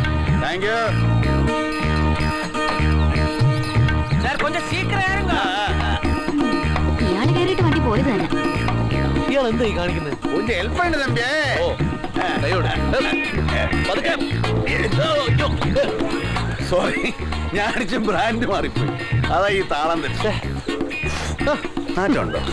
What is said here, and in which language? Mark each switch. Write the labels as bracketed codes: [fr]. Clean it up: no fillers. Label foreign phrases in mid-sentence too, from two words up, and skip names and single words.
[en] thank you. [ta] சார் கொஞ்சம் சீக்கிரம் ஏறுங்க. [ml] ഇയാള് കയറിയിട്ട് വണ്ടി പോയത് തന്നെ. ഇയാൾ എന്തായി കാണിക്കുന്നത്? ഒന്ന് ഹെൽപ്പ് ഉണ്ട് തമ്പിയേ. സോറി, ഞാൻ അടിച്ച ബ്രാൻഡ് മാറിപ്പോയി. അതാ ഈ താളം തെറ്റ്. നാട്ടുണ്ടോ?